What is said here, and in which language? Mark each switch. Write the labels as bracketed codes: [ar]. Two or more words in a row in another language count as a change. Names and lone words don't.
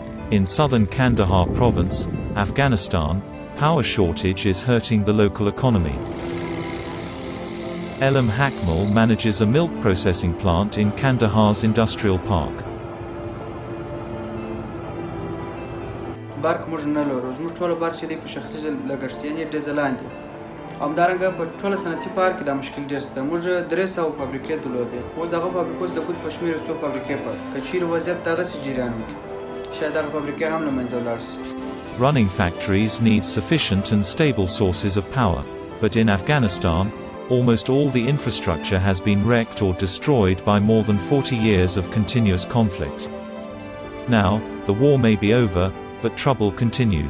[en] In southern Kandahar province, Afghanistan, power shortage is hurting the local economy. Elam Hakmal manages a milk processing plant in Kandahar's industrial park. [ps] برق موږ نه لرو، زموږ ټوله برق چې دی په شخصي لګښت یعنې ډیزلان دي. همدارنګه په ټوله صنعتي پارک کې دا مشکل ډېر شته. موږ 300 فابریکې درلودې، خو اوس دغه فابریکو د کوټ په شمېر 100 فابریکې پاتې. که چیرې وضعیت دغسې جریان وکړي، شاید دغه فابریکې هم له منځه ولاړ شي. [en] Running factories need sufficient and stable sources of power, but in Afghanistan, almost all the infrastructure has been wrecked or destroyed by more than 40 years of continuous conflict. Now, the war may be over, but trouble continues.